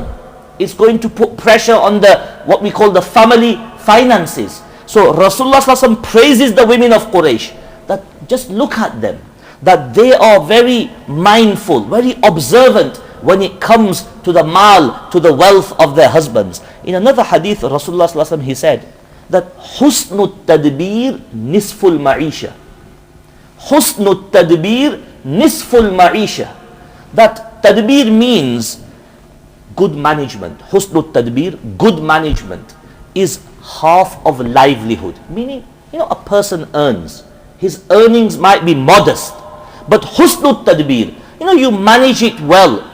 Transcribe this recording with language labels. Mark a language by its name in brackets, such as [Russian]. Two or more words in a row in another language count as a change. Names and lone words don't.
[English] It's going to put pressure on what we call the family finances. So Rasulullah ﷺ praises the women of Quraysh, that just look at them, that they are very mindful, very observant when it comes to the mal, to the wealth of their husbands. In another hadith, Rasulullah ﷺ, he said that [Arabic] حسن التدبير نصف المعيشة. حسن التدبير نصف المعيشة. [English] That tadbir means good management. [Arabic] حسن التدبير, [English] good management, is half of livelihood. Meaning, a person earns. His earnings might be modest, but [Arabic] حسن التدبير, [English] you manage it well.